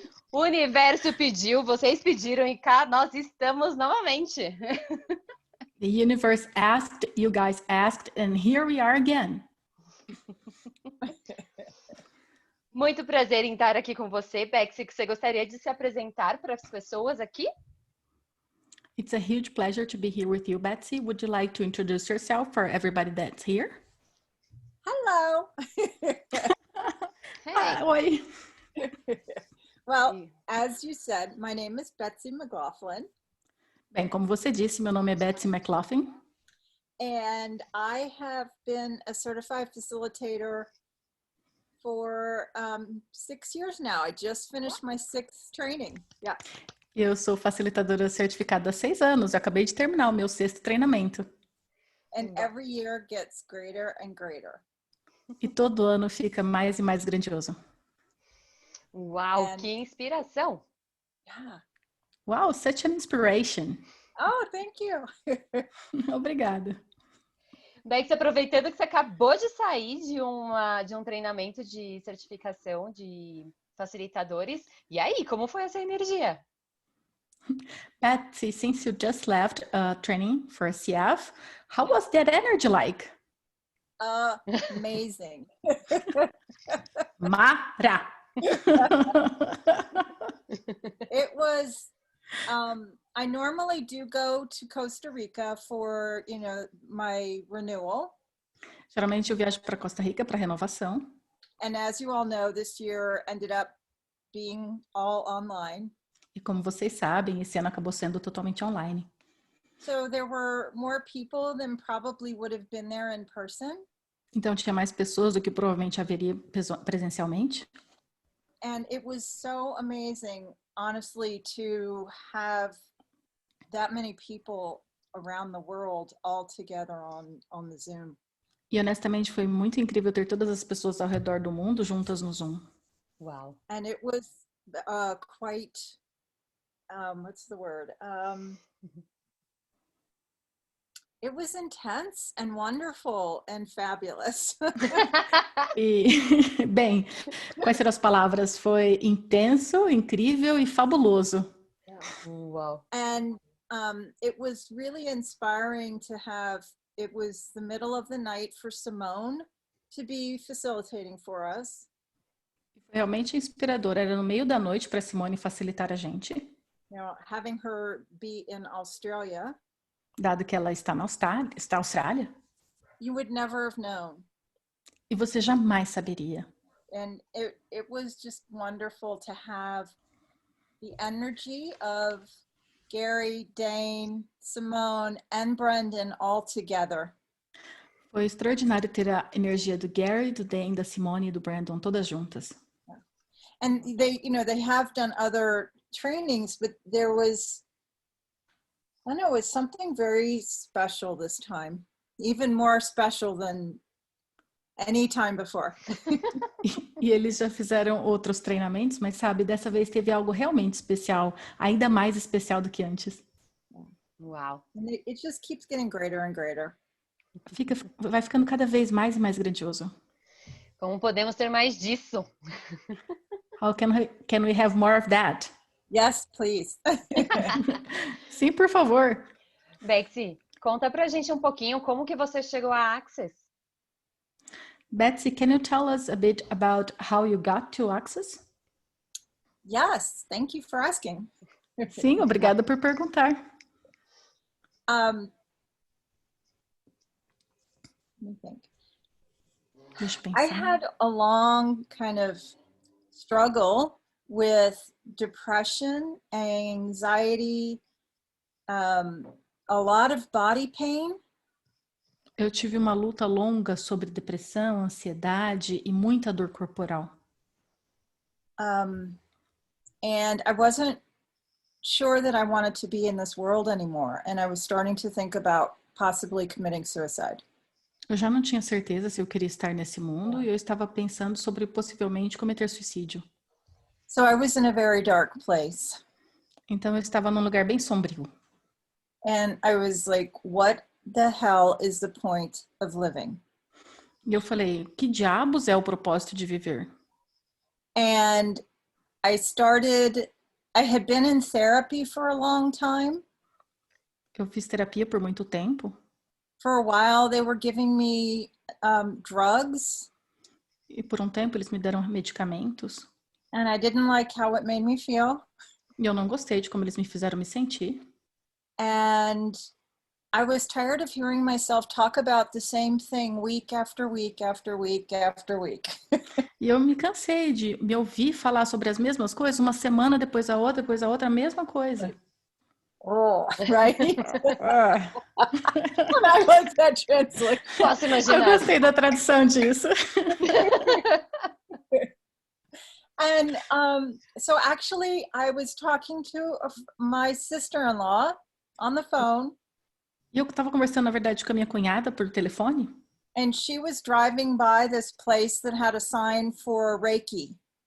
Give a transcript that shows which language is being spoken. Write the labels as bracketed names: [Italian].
[Portuguese] O universo pediu, vocês pediram e cá nós estamos novamente. [English] The universe asked, you guys asked, and here we are again. [Portuguese] Muito prazer em estar aqui com você, Betsy. Você gostaria de se apresentar para as pessoas aqui? [English] It's a huge pleasure to be here with you, Betsy. Would you like to introduce yourself for everybody that's here? Hello! Hey. [Portuguese] Oi. [English] Well, as you said, my name is Betsy McLoughlin. [Portuguese] Bem, como você disse, meu nome é Betsy McLoughlin. [English] And I have been a certified facilitator for 6 years now. I just finished my 6th training. Yeah. [Portuguese] Eu sou facilitadora certificada há 6 anos. Eu acabei de terminar o meu 6º treinamento. [English] And every year gets greater and greater. [Portuguese] E todo ano fica mais e mais grandioso. Uau, que inspiração! [English] Yeah. Wow, such an inspiration. Oh, thank you. [Portuguese] Obrigada. Bex, aproveitando que você acabou de sair de um treinamento de certificação de facilitadores, e aí, como foi essa energia? [English] Betsy, since you just left training for CF, how was that energy like? Amazing. [Portuguese] Mara! [English] It was, I normally do go to Costa Rica for, my renewal. [Portuguese] Geralmente eu viajo para Costa Rica para renovação. [English] And as you all know, this year ended up being all online. [Portuguese] E como vocês sabem, esse ano acabou sendo totalmente online. [English] So there were more people than probably would have been there in person. [Portuguese] Então tinha mais pessoas do que provavelmente haveria presencialmente. [English] And it was so amazing, honestly, to have that many people around the world all together on the Zoom. [Portuguese] E honestamente foi muito incrível ter todas as pessoas ao redor do mundo juntas no Zoom. Uau. [English] And it was quite, what's the word? It was intense and wonderful and fabulous. [Portuguese] E, bem, quais serão as palavras? Foi intenso, incrível e fabuloso. Uau. [English] And it was really inspiring to have, it was the middle of the night for Simone to be facilitating for us. [Portuguese] Foi realmente inspirador. Era no meio da noite para Simone facilitar a gente. [English] Having her be in Australia. [Portuguese] Dado que ela está na Austrália. [English] You would never have known. [Portuguese] E você jamais saberia. [English] And it was just wonderful to have the energy of Gary, Dane, Simone, and Brendan all together. [Portuguese] Foi extraordinário ter a energia do Gary, do Dan, da Simone e do Brandon todas juntas. [English] And they, they have done other trainings, but there was, I don't know, it was something very special this time, even more special than any time before. [Portuguese] E eles já fizeram outros treinamentos, mas sabe, dessa vez teve algo realmente especial, ainda mais especial do que antes. Uau. [English] And it just keeps getting greater and greater. [Portuguese] Vai ficando cada vez mais e mais grandioso. Como podemos ter mais disso? [English] How can we have more of that? Yes, please. [Portuguese] Sim, por favor. Betsy, conta pra gente um pouquinho como que você chegou à Access. [English] Betsy, can you tell us a bit about how you got to Access? Yes, thank you for asking. [Portuguese] Sim, obrigada por perguntar. [English] Let me think. [Portuguese] Deixa eu [English] I [Portuguese] pensar. [English] had a long kind of struggle with depression, anxiety, a lot of body pain. [Portuguese] Eu tive uma luta longa sobre depressão, ansiedade e muita dor corporal. [English] And I wasn't sure that I wanted to be in this world anymore. And I was starting to think about possibly committing suicide. [Portuguese] Eu já não tinha certeza se eu queria estar nesse mundo e eu estava pensando sobre possivelmente cometer suicídio. [English] So I was in a very dark place. [Portuguese] Então eu estava num lugar bem sombrio. [English] And I was like, what the hell is the point of living? [Portuguese] E eu falei, que diabos é o propósito de viver? [English] And I had been in therapy for a long time. [Portuguese] Eu fiz terapia por muito tempo. [English] For a while, they were giving me drugs. [Portuguese] E por um tempo eles me deram medicamentos. [English] And I didn't like how it made me feel. [Portuguese] E eu não gostei de como eles me fizeram me sentir. [English] And I was tired of hearing myself talk about the same thing week after week after week after week. [Portuguese] E eu me cansei de me ouvir falar sobre as mesmas coisas, uma semana depois a outra, a mesma coisa. [English] Oh, right? And I like that translation. [Portuguese] Posso Eu imaginar. gostei da tradução disso. [English] And so actually, I was talking to my sister-in-law on the phone. [Portuguese] E eu estava conversando, na verdade, com a minha cunhada por telefone. [English] And she was driving by this place that had a sign for Reiki.